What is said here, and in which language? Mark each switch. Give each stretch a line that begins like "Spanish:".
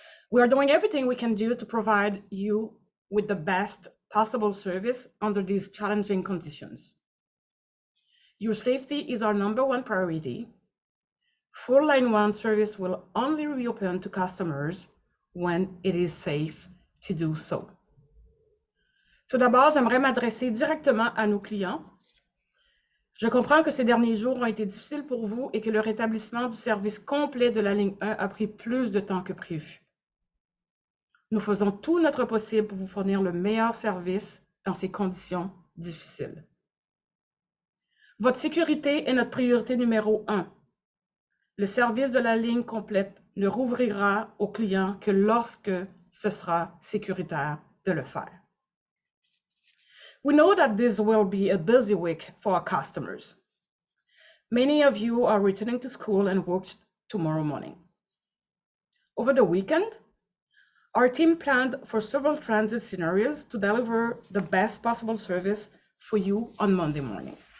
English: We are doing everything we can do to provide you with the best possible service under these challenging conditions. Your safety is our #1 priority. Full Line 1 service will only reopen to customers when it is safe to do so.
French: Tout d'abord, j'aimerais m'adresser directement à nos clients. Je comprends que ces derniers jours ont été difficiles pour vous et que le rétablissement du service complet de la ligne 1 a pris plus de temps que prévu. Nous faisons tout notre possible pour vous fournir le meilleur service dans ces conditions difficiles. Votre sécurité est notre priorité #1. Le service de la ligne complète ne rouvrira aux clients que lorsque ce sera sécuritaire de le faire.
English: We know that this will be a busy week for our customers. Many of you are returning to school and work tomorrow morning. Over the weekend, our team planned for several transit scenarios to deliver the best possible service for you on Monday morning.